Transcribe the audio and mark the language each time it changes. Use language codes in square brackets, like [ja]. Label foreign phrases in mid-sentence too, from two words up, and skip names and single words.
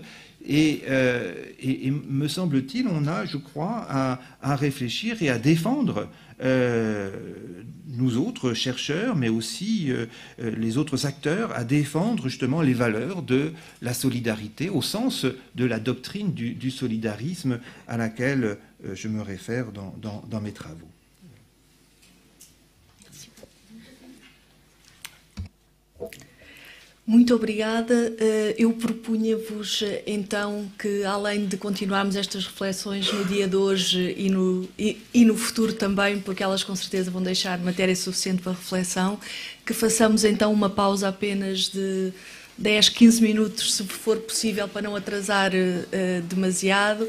[fr] Et me semble-t-il, on a, je crois, à réfléchir et à défendre, nous autres chercheurs, mais aussi les autres acteurs, à défendre justement les valeurs de la solidarité, au sens de la doctrine du solidarisme à laquelle je me réfère dans mes travaux. [pt] Muito obrigada. Eu propunha-vos então que, além de continuarmos estas reflexões no dia de hoje e no futuro também, porque elas com certeza vão deixar matéria suficiente para reflexão, que façamos então uma pausa apenas de 10, 15 minutos, se for possível, para não atrasar demasiado.